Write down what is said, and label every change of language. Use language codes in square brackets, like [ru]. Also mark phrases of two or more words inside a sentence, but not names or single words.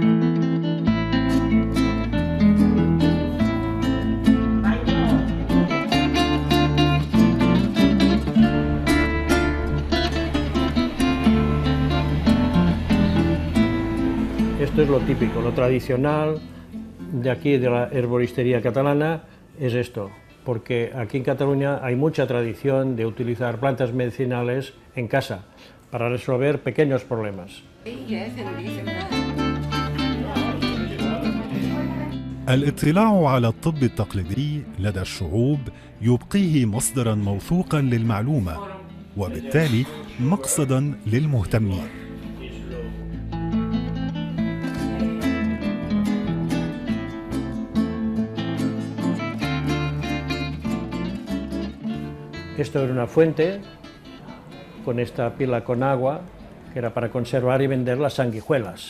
[es] Esto es lo típico, lo tradicional de aquí, de la herboristería catalana, es esto. Porque aquí en Cataluña hay mucha tradición de utilizar plantas medicinales en casa para resolver pequeños problemas. [ar] الاطلاع على الطب التقليدي لدى الشعوب يبقيه مصدرا موثوقا للمعلومة، وبالتالي مقصدا للمهتمين. [es] Esto era una fuente con esta pila con agua que era para conservar y vender las sanguijuelas.